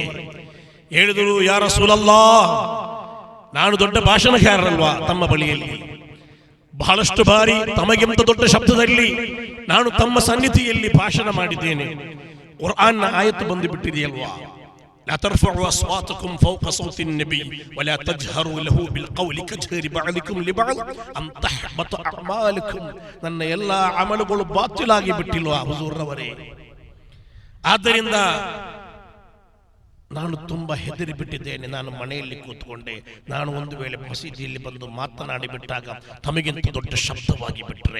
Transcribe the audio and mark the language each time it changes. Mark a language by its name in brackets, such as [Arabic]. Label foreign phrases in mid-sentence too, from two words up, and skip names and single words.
[Kannada] ಹೇಳಿದರು, [Arabic] يا رسول الله, [Kannada] ನಾನು ದೊಡ್ಡ ಭಾಷಣಕಾರರಲ್ವಾ ತಮ್ಮ ಬಳಿಯಲ್ಲಿ, ಬಹಳಷ್ಟು ಬಾರಿ ತಮಗಿಂತ ದೊಡ್ಡ ಶಬ್ದದಲ್ಲಿ ನಾನು ತಮ್ಮ ಸನ್ನಿಧಿಯಲ್ಲಿ ಭಾಷಣ ಮಾಡಿದ್ದೇನೆ. ಕುರ್ಆನ್ನ ಆಯತ್ತು ಬಂದು ಬಿಟ್ಟಿದೆಯಲ್ವಾ, [Arabic] لا ترفعوا أصواتكم فوق صوت النبي ولا تجهروا له بالقول كجهر بعضكم لبعض أن تحبط أعمالكم. [Kannada] ನನ್ನ ಎಲ್ಲ ಅಮಲುಗಳು ಬಾತಿಲಾಗಿ ಬಿಟ್ಟಿಲ್ವಾ ಹುಜೂರವರೇ? ಆದ್ದರಿಂದ ನಾನು ತುಂಬಾ ಹೆದರಿ ಬಿಟ್ಟಿದ್ದೇನೆ. ನಾನು ಮನೆಯಲ್ಲಿ ಕೂತ್ಕೊಂಡೆ, ನಾನು ಒಂದು ವೇಳೆ ಮಸೀದಿಯಲ್ಲಿ ಬಂದು ಮಾತನಾಡಿ ಬಿಟ್ಟಾಗ ತಮಗಿಂತ ದೊಡ್ಡ ಶಬ್ದವಾಗಿ ಬಿಟ್ರೆ.